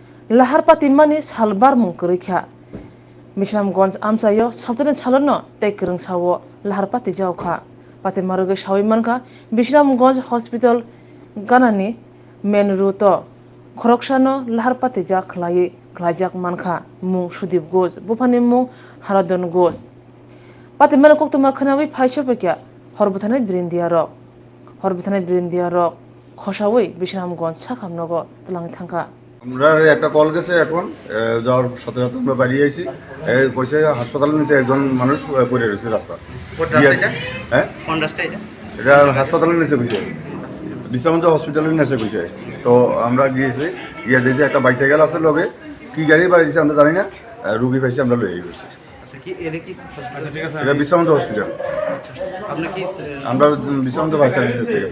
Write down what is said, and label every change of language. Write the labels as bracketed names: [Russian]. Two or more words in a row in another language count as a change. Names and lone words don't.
[Kok Borok] लाहारपाति मानि सालबार मुंकरैख्या मिश्रामगंज आमचायो सावतने सालनो तेकरं सावो लाहारपाति जावखा पाते मारुगे सावै मानखा मिश्रामगंज हॉस्पिटल गानानि मेन रूट खरकसानो लाहारपाति जा खलायै खलायजाक मानखा मुं सुदीप घोष बुफानि मुं हाराधन घोष पाते मानो कक्तमा खोनाबै फाइसोपेक्या हरबथानाय बिरिन्दिया रक खसावै मिश्रामगंज साखामनगो तलांनि थांखा [Bangla] আমরা একটা কল গেছে এখন যাওয়ার সাথে সাথে আমরা বাড়িয়ে আইছি কইছে হাসপাতালের নিচে একজন মানুষ পড়ে রয়েছে রাস্তা হ্যাঁ কোন রাস্তা এটা হাসপাতালের নিচে কইছে বিশ্রামগঞ্জ হসপিটালের নিচে কইছে তো আমরা গিয়েছি গিয়ে দেখছি একটা বাইসাইকেল আছে লগে কি গাড়ি বাড়ি দিচ্ছে আমরা জানি না রুগী পাইছি আমরা লয়ে গেছি এটা বিশ্রামগঞ্জ হসপিটাল আমরা বিশ্রামগঞ্জ বাইসাইকেল থেকে গেছি